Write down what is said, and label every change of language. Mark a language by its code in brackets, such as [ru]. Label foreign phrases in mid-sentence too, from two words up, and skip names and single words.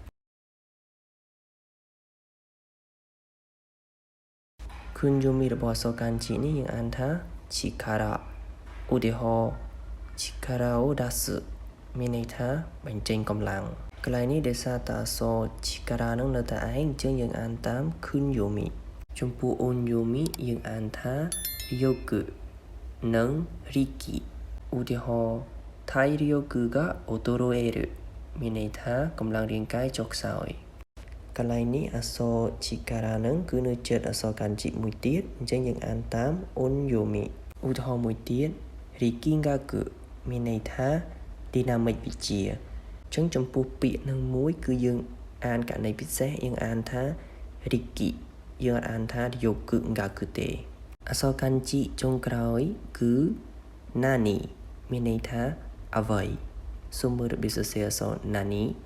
[km] គុនយូមីរបស់អក្សរ漢字នេះយើងអានថាឈីការ៉ាឧទាហរណ៍ [ja] 力を出す [km] មានន័យថាបញ្ចេញកម្លាំងកន្លែងនេះដោយសារតែអក្សរឈីការ៉ានឹងនៅតែឯងអញ្ចឹង យើងអានតាមគុនយូមីចំពោះអ៊ុនយូមីយើងអានថាយូគឺនិងរីគីឧទាហរណ៍ [ja] 体力が衰える [km] មានន័យថាកម្លាំងរាងកាយចុះខ្សោយកន្លែងនេះអក្សរឈីការ៉ានឹងគឺនៅចិត្តអក្សរ漢字មួយទៀតអញ្ចឹង យើងអានតាមអ៊ុនយូមីឧទាហរណ៍មួយទៀតរីគីងកាគឺមានន័យថាឌីណាមិកវិទ្យាអញ្ចឹងចំពោះពាក្យនឹងមួយគឺយើងអានករណីពិសេសយើងអានថារីគីយើងអានថាយូគឺងកាគឺទេអក្សរ漢字ចុងក្រោយគឺណានីមានន័យថាអ្វីសូមមើលរបៀបសរសេរអក្សរណានី